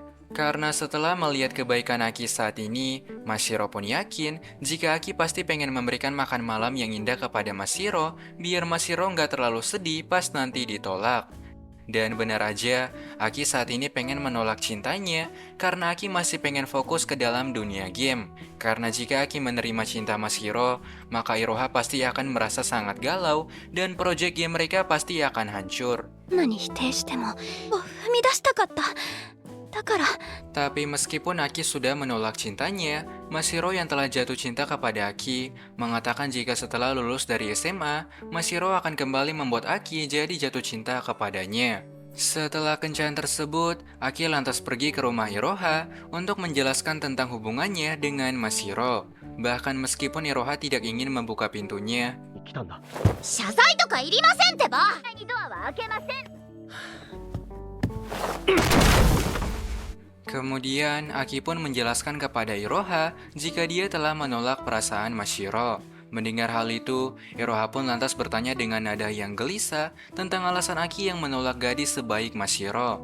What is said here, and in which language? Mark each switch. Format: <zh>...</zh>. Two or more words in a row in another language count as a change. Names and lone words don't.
<id>Karena setelah melihat kebaikan Aki saat ini, Mashiro pun yakin jika Aki pasti pengen memberikan makan malam yang indah kepada Mashiro, biar Mashiro nggak terlalu sedih pas nanti ditolak. Dan benar aja, Aki saat ini pengen menolak cintanya karena Aki masih pengen fokus ke dalam dunia game. Karena jika Aki menerima cinta Mashiro, maka Iroha pasti akan merasa sangat galau dan proyek game mereka pasti akan hancur.</id> <ja>何否定しても踏み出したかっただから</ja> <id>Tapi meskipun Aki sudah menolak cintanya, Mashiro yang telah jatuh cinta kepada Aki mengatakan jika setelah lulus dari SMA, Mashiro akan kembali membuat Aki jadi jatuh cinta kepadanya. Setelah kencan tersebut, Aki lantas pergi ke rumah Iroha untuk menjelaskan tentang hubungannya dengan Mashiro. Bahkan meskipun Iroha tidak ingin membuka pintunya,</id> <ja>来たんだ。謝罪とかいりませんってばドアは開けません</ja> <id>kemudian Aki pun menjelaskan kepada Iroha jika dia telah menolak perasaan Mashiro. Mendengar hal itu, Iroha pun lantas bertanya dengan nada yang gelisah tentang alasan Aki yang menolak gadis sebaik Mashiro.</id>